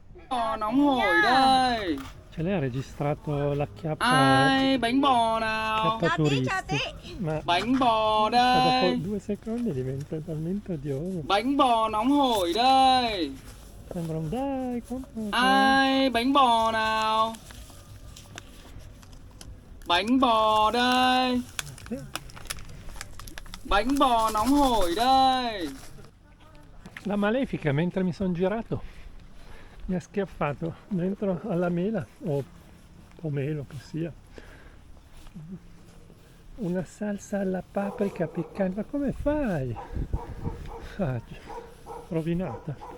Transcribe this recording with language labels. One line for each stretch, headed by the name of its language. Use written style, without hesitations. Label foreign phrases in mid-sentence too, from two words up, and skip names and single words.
Vietnamese: Nóng hổi đây.
Italian: Ce l'hai registrato la chiappa,
Vietnamese: Ai bánh bò nào.
Italian: chiappa turisti, ma
Vietnamese: Bánh bò
Italian: dopo
Vietnamese: đây.
Italian: 2 secondi diventa talmente odioso.
Vietnamese: Bánh bò nóng hổi đây.
Italian: Sembra un dai, compra.
Vietnamese: Ai bánh bò nào. Bánh bò đây. Bánh bò nóng hổi đây.
Italian: La malefica, mentre mi sono girato, mi ha schiaffato dentro alla mela, o pomelo che sia, una salsa alla paprika piccante. Ma come fai? Ah, rovinata.